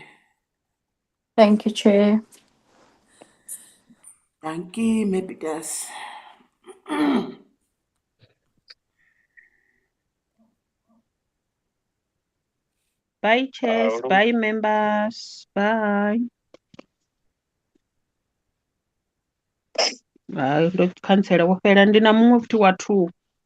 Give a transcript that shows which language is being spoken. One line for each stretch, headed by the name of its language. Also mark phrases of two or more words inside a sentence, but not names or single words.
English: Thank you, Chair. Thank you, maybe that's. Bye, chairs. Bye, members. Bye.
Venda: Hayi, ndo khansela wo fhela ndi na muṅwe futhi wa 2.